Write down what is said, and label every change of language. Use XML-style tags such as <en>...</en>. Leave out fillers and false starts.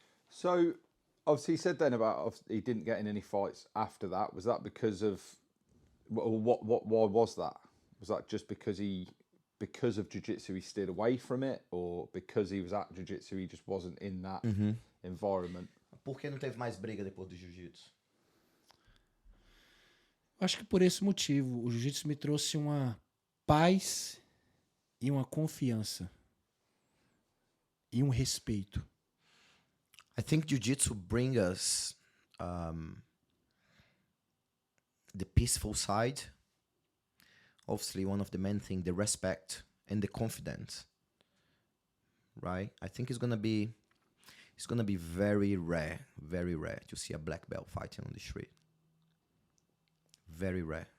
<en>So obviously he said then about he didn't get in any fights after that. Was that because of why was that? Was that just because of jiu-jitsu he steered away from it, or because he was at jiu-jitsu he just wasn't in that environment?</en> <pt>Por que não teve mais briga depois do jiu-jitsu? Acho que por esse motivo, o jiu-jitsu me trouxe uma paz e uma confiança e um respeito.</pt> <en>I think jiu-jitsu brings us the peaceful side. Obviously, one of the main things, the respect and the confidence, right? I think it's gonna be very rare to see a black belt fighting on the street. Very rare.</en>